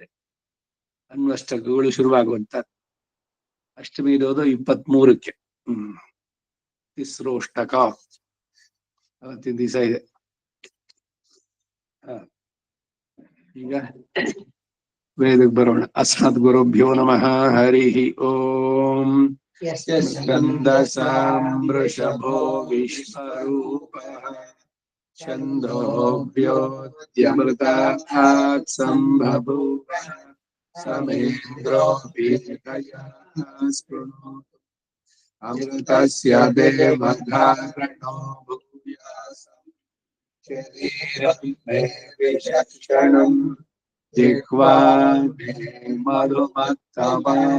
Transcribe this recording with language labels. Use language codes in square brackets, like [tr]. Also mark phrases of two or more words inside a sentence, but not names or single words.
[kn] ಅನ್ವಷ್ಟಕಗಳು ಶುರುವಾಗುವಂತ. ಅಷ್ಟಮಿ ಇರೋದು 23ಕ್ಕೆ. ತಿಸ್ರೋಷ್ಟಕ ಅವತ್ತಿನ ದಿವಸ ಇದೆ. ಈಗ ವೇದಕ್ಕೆ ಬರೋಣ. [sa] ಅಸ್ಮದ್ ಗುರುಭ್ಯೋ ನಮಃ. ಹರಿ ಓಂ. ಸ್ಕಂದ ಸಾಮೃಷಭೋ ವಿಶ್ವರೂಪಃ ಛಂದೋಭ್ಯೋದ್ಯಮೃತಾತ್ ಸಂಭಭೂವ ಸಮೇಂದ್ರೋಪಿ ಸ್ಪೃಣೋತು ಅಮೃತಸ್ಯ ದೇವಧಾರಣೋ ಭೂಯಾಸಂ ಶರೀರಂ ಮೇ ವಿಚಕ್ಷಣಂ ಜಿಹ್ವಾ ಮೇ ಮಧುಮತ್ತಮ